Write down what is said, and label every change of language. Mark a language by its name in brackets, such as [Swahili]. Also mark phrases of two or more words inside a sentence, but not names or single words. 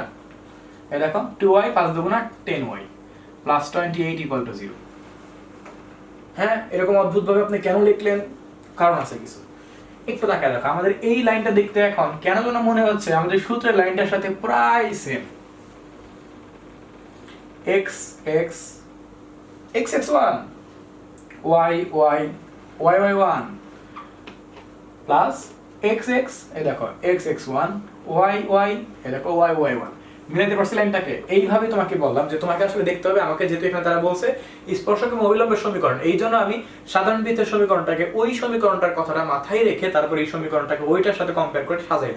[Bangla] এই দেখো 2y 5 দুগুণা 10y প্লাস 28 [English] equal to [Bangla] 0। হ্যাঁ, এরকম অদ্ভুত ভাবে আপনি কেন লিখলেন? কারণ আছে কিছু। একটু তাকায় দেখো, আমাদের এই লাইনটা দেখতে এখন কেন যেন মনে হচ্ছে আমাদের সূত্রের লাইনটার সাথে প্রায় সেম। x x x x1 y y y y1 প্লাস x x, এই দেখো x x1 y y, এই দেখো y y1। মিলাতে পারছি লাইনটাকে? এইভাবে তোমাকে বললাম যে তোমাকে আসলে দেখতে হবে, আমাকে যেহেতু এখানে তারা বলছে স্পর্শক এবং অবিলম্বের সমীকরণ, এই জন্য আমি সাধারণ বৃত্তের সমীকরণটাকে ওই সমীকরণটার কথাটা মাথায় রেখে তারপর এই সমীকরণটাকে ওইটার সাথে কম্পেয়ার করে সাজাইলাম।